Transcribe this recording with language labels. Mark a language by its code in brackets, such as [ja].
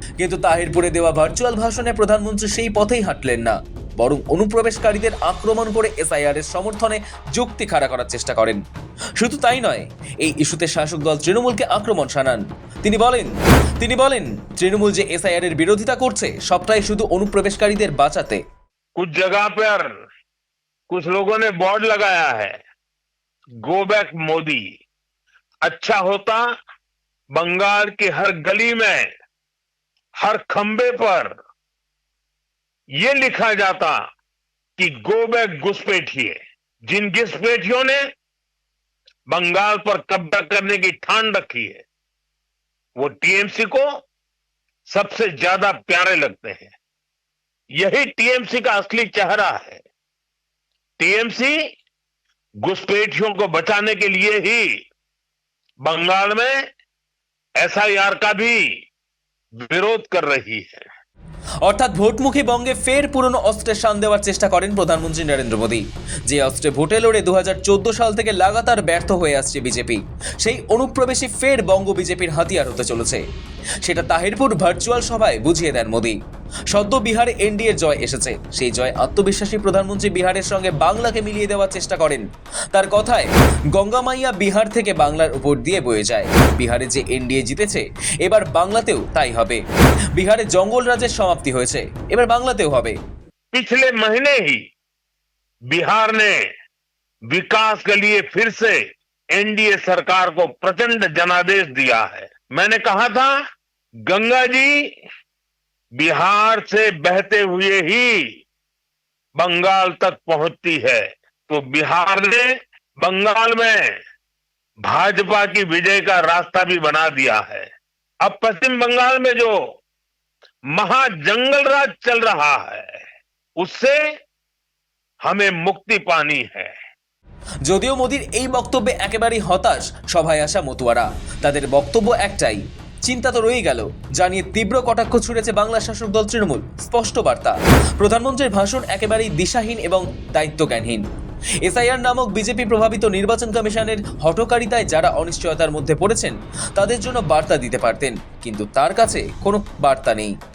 [bn] কিন্তু তাহিরপুরে দেওয়া ভার্চুয়াল ভাষণে প্রধানমন্ত্রী সেই পথেই হাঁটলেন না, বরং অনুপ্রবেশকারীদের আক্রমণ করে এসআইআর এর সমর্থনে যুক্তি খাড়া করার চেষ্টা করেন। শুধু তাই নয়, এই ইস্যুতে শাসক দল তৃণমূলকে আক্রমণ শানান। তিনি বলেন তৃণমূল যে এসআইআর এর বিরোধিতা করছে সবটাই শুধু অনুপ্রবেশকারীদের বাঁচাতে। [hi] कुछ जगह पर कुछ लोगों ने बोर्ड लगाया है, गो बैक मोदी। अच्छा होता बंगाल की हर गली में, हर खंबे पर ये लिखा जाता कि गो बैक घुसपैठिए। जिन घुसपैठियों ने बंगाल पर कब्जा करने की ठान रखी है, वो टीएमसी को सबसे ज्यादा प्यारे लगते हैं। यही टीएमसी का असली चेहरा है। टीएमसी घुसपैठियों को बचाने के लिए ही बंगाल में एसआईआर का भी विरोध कर रही है। [bn] অর্থাৎ ভোটমুখী বঙ্গে ফের পুরনো অস্ত্রের শান দেওয়ার চেষ্টা করেন প্রধানমন্ত্রী নরেন্দ্র মোদী। যে অস্ত্রে ভোটে লড়ে 2014 সাল থেকে লাগাতার ব্যর্থ হয়ে আসছে বিজেপি, সেই অনুপ্রবেশী ফের বঙ্গ বিজেপির হাতিয়ার হতে চলেছে। সেটা তাহিরপুর ভার্চুয়াল সভায় বুঝিয়ে দেন মোদী। সদ্য বিহারে এনডিএর জয় এসেছে। সেই জয় আত্মবিশ্বাসী প্রধানমন্ত্রী বিহারের সঙ্গে বাংলাকে মিলিয়ে দেওয়ার চেষ্টা করেন। তার কথায় গঙ্গা মাইয়া বিহার থেকে বাংলার উপর দিয়ে বয়ে যায়। বিহারে যে এনডিএ জিতেছে, এবার বাংলাতেও তাই হবে। বিহারে জঙ্গল রাজের সমাপ্তি হয়েছে, এবার বাংলাতেও হবে। [hi] पिछले महीने ही बिहार ने विकास के लिए फिर से एनडीए सरकार को प्रचंड जनादेश दिया है। मैंने कहा था गंगा जी बिहार से बहते हुए ही बंगाल तक पहुंचती है, तो बिहार ने बंगाल में भाजपा की विजय का रास्ता भी बना दिया है। अब पश्चिम बंगाल में जो महाजंगल राज चल रहा है, उससे हमें मुक्ति पानी है। [bn] যদিও মোদীর এই বক্তব্যে একেবারেই হতাশ সভায় আসা মতুয়ারা। তাদের বক্তব্য একটাই, চিন্তা তো রয়েই গেল, জানিয়ে তীব্র কটাক্ষ ছুড়েছে বাংলা শাসক দল তৃণমূল। স্পষ্ট বার্তা, প্রধানমন্ত্রীর ভাষণ একেবারেই দিশাহীন এবং দায়িত্বজ্ঞানহীন। এসআইআর নামক বিজেপি প্রভাবিত নির্বাচন কমিশনের হঠকারিতায় যারা অনিশ্চয়তার মধ্যে পড়েছেন, তাদের জন্য বার্তা দিতে পারতেন, কিন্তু তার কাছে কোনো বার্তা নেই।